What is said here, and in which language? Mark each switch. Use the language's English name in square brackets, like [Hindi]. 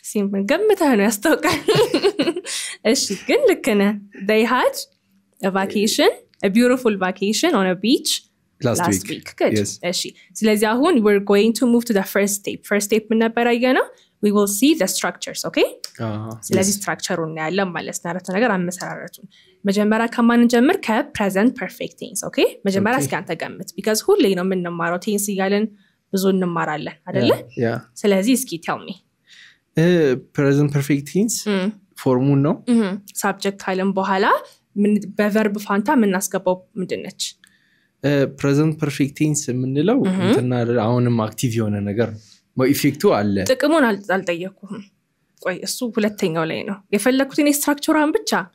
[English] simple [Amharic] ገምተህ ነው ያስተውቃል እሺ ግን ልክ ነህ [English] they had a vacation a beautiful vacation on a beach last week good yes [Amharic] እሺ ስለዚህ አሁን [English] we're going to move to the first step [Amharic] ምን ነበር ያየነው [English] we will see the structures okay [Amharic] ስለዚህ structure-ውን እናያለን ማለት ነው አረፍተ ነገር አመሰራረቱን መጀመሪያ ከማን እንጀምር ከpresent perfect tense okay መጀመሪያ እስኪ አንተ ገምት because ሁሌ ነው የምንማረው tense እያለን ብዙ እንማራለን አይደለ ስለዚህ እስኪ [English] tell me present perfect tense [Amharic] ፎርሙን ነው subject ካለን በኋላ ምን በverb ፋንታ ምን አስገባው ምንድነች [English] present perfect tense [Amharic] የምንለው እንትና አሁንም አክቲቭ የሆነ ነገር ነው ኢፌክቱ አለ ጥቅሙን አልጠየቅኩም ቆይ እሱ ሁለተኛው ላይ ነው የፈለኩት እኔ ስትራክቸራን ብቻ